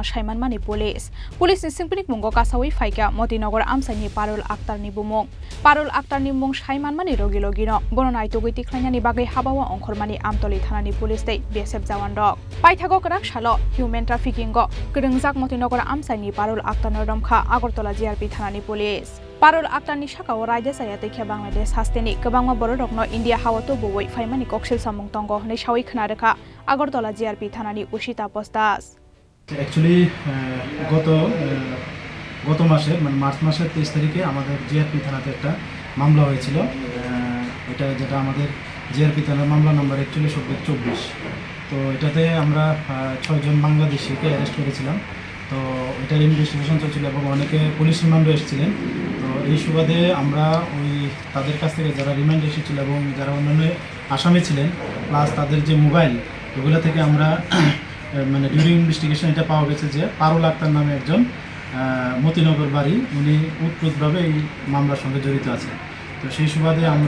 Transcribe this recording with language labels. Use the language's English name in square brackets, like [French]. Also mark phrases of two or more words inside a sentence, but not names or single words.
[Kok Borok] saimanmani police ni singpinik mungo kasawi faika Motinagar Amsani Parul Akhtar ni bumung Parul Akhtar ni mung saimanmani rogilogino gononai tugiti khlainani bagai habawa ongkhormani Amtoli thanani police tei BSF jawan rok paithagok rakshalo [English] human trafficking [Kok Borok] go kringjak Motinagar Amsani Parul Akhtar Noromkha Agartala JRP thanani police Parul Akhtar ni sakao raija sayatike Bangladesh hasteni kabangma borokno India hawato boi faimani koksil samung tongo nei sawi khnarekha Agartala JRP thanani Ushita Postas [Bangla] Actually গত মাসে মানে মার্চ মাসের 23 তারিখে আমাদের জিআরপি থানাতে একটা মামলা হয়েছিল এটা যেটা আমাদের জিআরপি থানার মামলা নাম্বার 41/24 তো এটাতে আমরা 6 জন বাংলাদেশিকে অ্যারেস্ট করেছিলাম তো এটার ইনভেস্টিগেশন চলছিল এবং অনেকে পুলিশ রিমান্ডে এসেছিলেন তো এই সুবাদে আমরা ওই তাদের কাছ থেকে যারা রিমান্ড এসেছিল এবং যারা অন্যান্য আসামি ছিলেন প্লাস তাদের যে মোবাইল ওগুলো থেকে আমরা মানে [English] during investigation [Bangla] এটা পাওয়া গেছে যে পারুল আক্তার নামে একজন মতিনগর বাড়ি উনি উৎপ্রুতভাবে এই মামলার সঙ্গে জড়িত আছে তো সেই সুবাদে